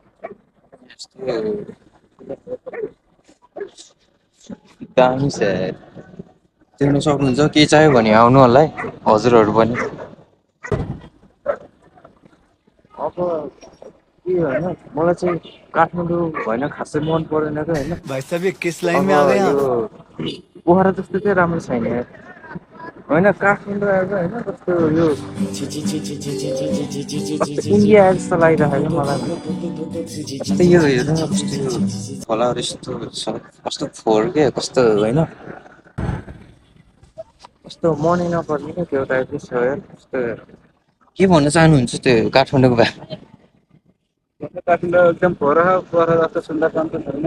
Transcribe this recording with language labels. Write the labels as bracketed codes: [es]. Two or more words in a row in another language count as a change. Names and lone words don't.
[ne] दामी छ यार। तिर्न सक्नुहुन्छ के चाहियो भने आउनु होला है हजुरहरू पनि। अब के होइन मलाई चाहिँ काठमाडौँ होइन खासै मन परेन कि होइन। [hi] भाई साहब ये किस लाइन अब में आ गए [ne] यो [hi] आप? [ne] पोखरा जस्तो चाहिँ राम्रो छैन यार होइन। काठमाडौँ आएको होइन कस्तो यो ची ची ची ची ची ची ची ची ची ची ची ची कस्तो ची ची इन्डिया आएको जस्तो लागिरहेको मलाई भने। कस्तो यो हेर्नु न कस्तो यो खोलाहरू यस्तो छ कस्तो फोहोर के कस्तो होइन कस्तो मनै नपर्ने क्या त्यो टाइपको छ यार कस्तो। के भन्न चाहनुहुन्छ त्यो काठमाडौँको बा काठमाडौँ एकदम पोखरा जस्तो सुन्दर काम त छैन।